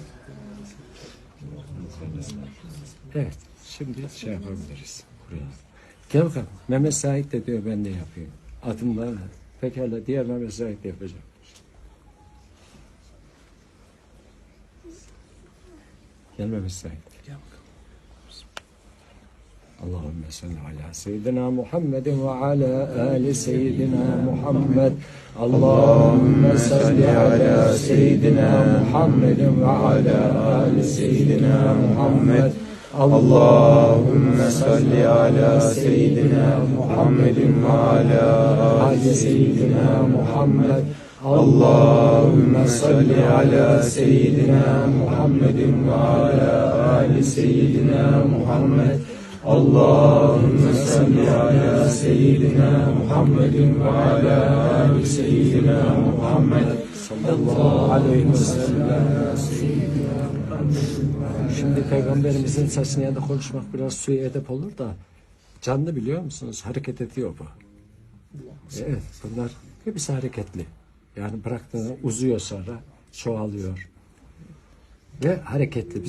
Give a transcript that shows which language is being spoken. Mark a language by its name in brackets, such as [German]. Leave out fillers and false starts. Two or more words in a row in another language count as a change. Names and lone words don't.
[Turkish] Evet. Şimdi şey yapabiliriz. Buraya. Gel bakalım. Mehmet Said de diyor ben de yapayım. Adımlarla. Pekala diğer Mehmet Said de yapacağım. Gel Mehmet Said. [Arabic] اللهم صل على سيدنا محمد و على آل سيدنا محمد. اللهم صل على سيدنا محمد و على آل سيدنا محمد. اللهم صل على سيدنا محمد وعلى آل سيدنا محمد اللهم صل على سيدنا محمد وعلى آل سيدنا محمد اللهم صل على سيدنا محمد وعلى آل سيدنا محمد صلى الله عليه وسلم. [Turkish] Şimdi Peygamberimizin saçını ya da konuşmak biraz suya edep olur da canlı biliyor musunuz? Hareket ediyor bu. Evet, bunlar hepsi hareketli. Yani bıraktığında uzuyor sonra, çoğalıyor. Ve hareketli.